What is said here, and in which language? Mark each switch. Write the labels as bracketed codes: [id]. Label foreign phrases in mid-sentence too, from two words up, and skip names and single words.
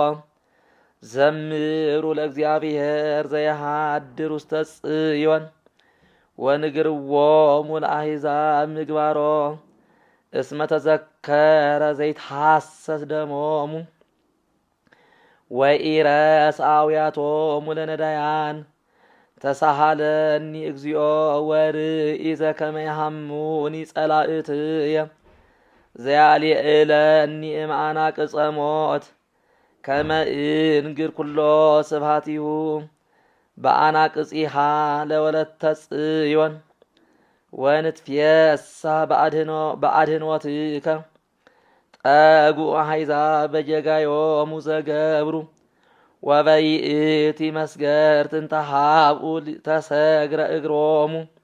[gez] ዘምሩ ለእግዚአብሔር ዘየሃድር ውስተ ጽዮን ወንግርዎሙ ለአሕዛብ ምግባሮ እስመ ተዘከረ ዘይትሐሰስ ደሞሙ ወኢረስ አውያቶሙ ለነዳያን ተሳሃለኒ እግዚኦ ወርኢ ዘከመ ይሃሙኒ ጸላእትየ ዘያልዕለኒ እምአናቅጸ ሞት ከመ እንግር ኩሎ ስብሐቲሁ በአናቅጺሃ ለወለተ ጽዮን ወንትፌሳህ በአድኅኖትከ ጠጉ አሕዛብ በጌጋዮሙ ዘገብሩ ወበይእቲ መስገርት እንተ ሀብኡ ተሰግረ እግሮሙ